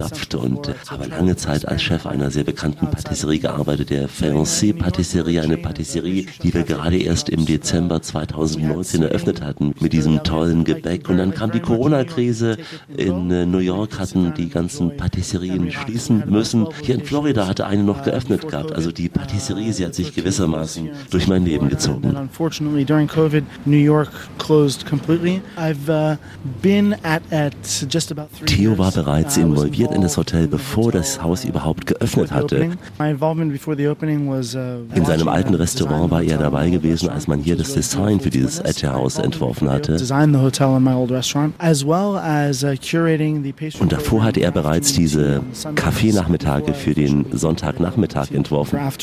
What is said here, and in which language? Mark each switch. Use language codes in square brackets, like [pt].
[de] stapfte und habe lange Zeit als Chef einer sehr bekannten Patisserie gearbeitet, der Fancy-Patisserie, eine Patisserie, die wir gerade erst im Dezember 2019 eröffnet hatten, mit diesem tollen Gebäck. Und dann kam die Corona-Krise. In New York hatten die ganzen Patisserien schließen müssen. Hier in Florida hatte eine noch geöffnet gehabt. Also die Patisserie, sie hat sich gewissermaßen durch mein Leben gezogen. [en] Unfortunately, during COVID, New York closed completely. I've been at just about 3 years. [de] Theo war bereits involviert in das Hotel, bevor das Haus überhaupt geöffnet hatte. In seinem alten Restaurant war er dabei gewesen, als man hier das Design für dieses Etche-Haus entworfen hatte. Und davor hatte er bereits diese Kaffeenachmittage für den Sonntagnachmittag entworfen.